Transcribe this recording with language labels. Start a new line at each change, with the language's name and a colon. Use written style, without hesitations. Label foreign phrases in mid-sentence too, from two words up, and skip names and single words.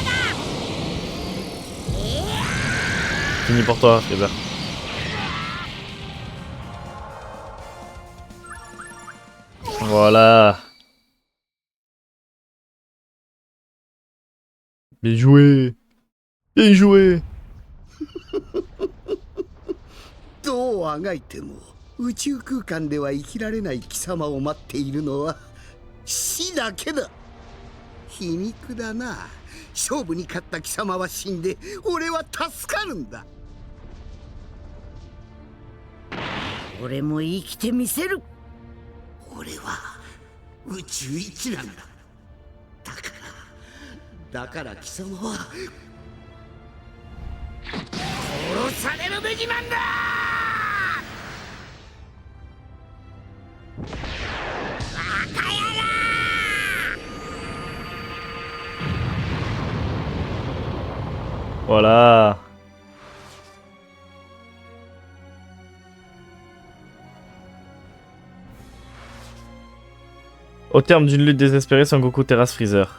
French: Fini pour toi, Freezer. Voilà. Bien joué. Bien joué.
Japanese: どうあがいても宇宙空間では生きられない貴様を待っているのは死だけだ皮肉だな勝負に勝った貴様は死んで俺は助かるんだ俺も生きてみせる俺は宇宙一なんだだから貴様は殺されるべきなんだバカ野郎
French: Voilà. Au terme d'une lutte désespérée, Son Goku terrasse Freezer.